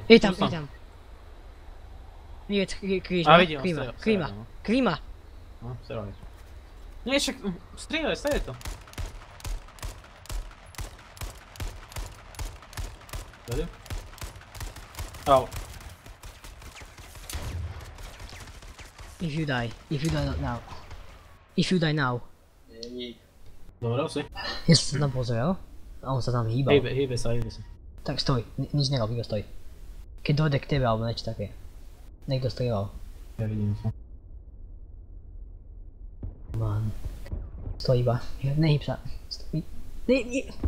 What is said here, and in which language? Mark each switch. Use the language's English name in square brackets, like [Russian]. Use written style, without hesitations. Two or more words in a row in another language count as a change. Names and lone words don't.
[Slovak] Je tam. Nie vec, Vidím, Klíma. No, strieľaj. Nie, však, strieľaj, staje to. Vidím? Au. [English] If you die now. [Slovak] Dobre, si. Ja som sa tam pozrel a on sa tam hýbal. Hýbe sa. Tak stoj, nič nerob, iba stoj. Keď dojde k tebe alebo niečo také. Niekto strieľal. Ja vidím sa. Man. Stoj iba. Nehýb sa. Stoj. Nie.